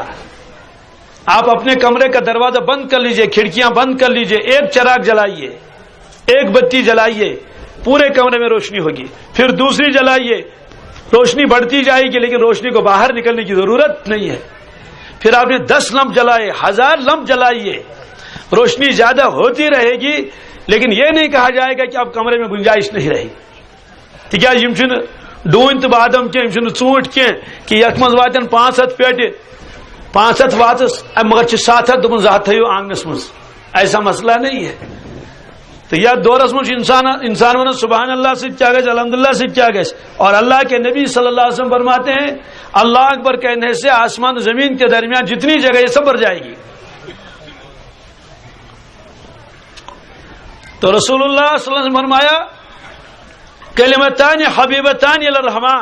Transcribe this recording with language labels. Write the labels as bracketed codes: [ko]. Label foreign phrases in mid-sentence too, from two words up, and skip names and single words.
[ur] آپ اپنے کمرے کا دروازہ بند کر لیجئے، کھڑکیاں بند کر لیجئے، ایک چراغ جلائیے، ایک بتی جلائیے، پورے کمرے میں روشنی ہوگی. پھر دوسری جلائیے، روشنی بڑھتی جائے گی لیکن روشنی کو باہر نکلنے کی ضرورت نہیں ہے. پھر آپ نے 10 لمپ جلائے، 1000 لمپ جلائیے، روشنی زیادہ ہوتی رہے گی لیکن یہ نہیں کہا جائے گا کہ اب کمرے میں گنجائش نہیں رہی. [ks] تکیاز یم چھن ڈون تو بادم کی یم چھن ژوٗنٛٹھۍ کینٛہہ کہ یتھ منٛز واتن 500 پیٹہِ 500 واتس مگر 700 دپن 200 تھٲیِو آنگنس منٛز. [ur] ایسا مسئلہ نہیں ہے. [ks] تو یا دورس منٛز انسان ونان [ur] سبحان اللہ سے کیا گژھِ، الحمدللہ سے کیا گژھِ. اور اللہ کے نبی صلی اللہ علیہ وسلم فرماتے ہیں اللہ اکبر کہنے سے آسمان و زمین کے درمیان جتنی جگہ یہ سب بھر جائے گی. تو رسول اللہ صلی اللہ علیہ وسلم فرمایا [ar] کلمتان حبیبتان الی الرحمن.